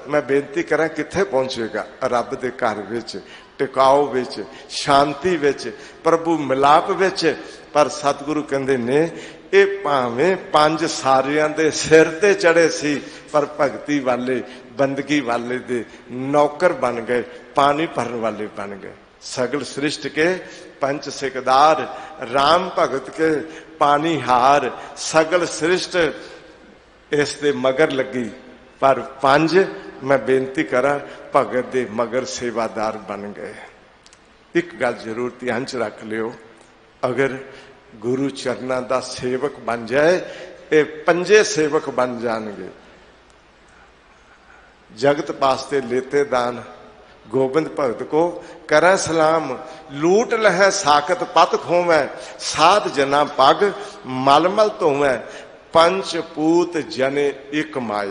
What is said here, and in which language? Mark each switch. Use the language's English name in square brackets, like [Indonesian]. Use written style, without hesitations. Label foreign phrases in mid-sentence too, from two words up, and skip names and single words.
[Punjabi] ਮੈਂ ਬੇਨਤੀ ਕਰਾਂ ਕਿੱਥੇ ਪਹੁੰਚੇਗਾ? ਰੱਬ ਦੇ ਘਰ ਵਿੱਚ, ਟਿਕਾਓ ਵਿੱਚ, ਸ਼ਾਂਤੀ ਵਿੱਚ, ਪ੍ਰਭੂ ਮਿਲਾਪ ਵਿੱਚ। ਪਰ ਸਤਿਗੁਰੂ ਕਹਿੰਦੇ ਨੇ, ਇਹ ਭਾਵੇਂ 5 ਸਾਰਿਆਂ ਦੇ ਸਿਰ ਤੇ ਚੜ੍ਹੇ ਸੀ, ਪਰ ਭਗਤੀ ਵਾਲੇ ਬੰਦਗੀ ਵਾਲੇ ਦੇ ਨੌਕਰ ਬਣ ਗਏ, ਪਾਣੀ ਭਰਨ ਵਾਲੇ ਬਣ ਗਏ। ਸਗਲ ਸ੍ਰਿਸਟਿ ਕੇ 5 ਸਿਕਦਾਰ, ਰਾਮ ਭਗਤ ਕੇ ਪਾਨੀ ਹਾਰ, ਸਗਲ ਸ੍ਰਿਸਟਿ ਇਸ ਦੇ ਮਗਰ ਲੱਗੀ। ਪਰ 5 ਮੈਂ ਬੇਨਤੀ ਕਰਾਂ ਭਗਤ ਦੇ ਮਗਰ ਸੇਵਾਦਾਰ ਬਣ ਗਏ। ਇੱਕ ਗੱਲ ਜ਼ਰੂਰ ਧਿਆਨ 'ਚ ਰੱਖ ਲਿਓ, ਅਗਰ ਗੁਰੂ ਚਰਨਾਂ ਦਾ ਸੇਵਕ ਬਣ ਜਾਏ, ਇਹ 5 ਸੇਵਕ ਬਣ ਜਾਣਗੇ। ਜਗਤ ਪਾਸਤੇ ਲੇਤੇ ਦਾਨ, ਗੋਬਿੰਦ ਭਗਤ ਕੋ ਕਰੇਂ ਸਲਾਮ, ਲੂਟ ਲਹਿ ਸਾਕਤ ਪਤ ਖੋਵੈ, ਸਾਧ ਜਨਾ ਪਗ ਮਲਮਲ ਧੋਵੈ, 5 ਪੂਤ ਜਣੇ ਇਕ ਮਾਏ।